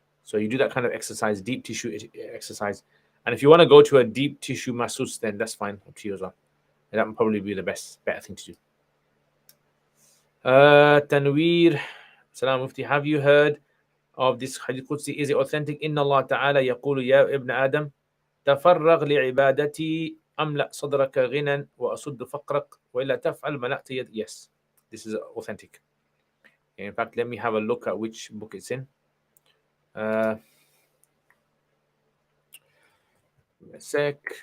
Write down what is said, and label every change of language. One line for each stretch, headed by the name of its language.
English: So you do that kind of exercise, deep tissue exercise. And if you want to go to a deep tissue masseuse, then that's fine, up to you as well. And that would probably be the better thing to do. Tanweer, Salam Mufti, have you heard of this Hadith Qudsi? Is it authentic?
Arabic: Inna Allah Ta'ala yaqulu ya ibn Adam, تفرغ لعبادتي أملأ صدرك غنى وأصد فقرك وإلا تفعل ملأت يد.
English: Yes, this is authentic. In fact, let me have a look at which book it's in. A sec.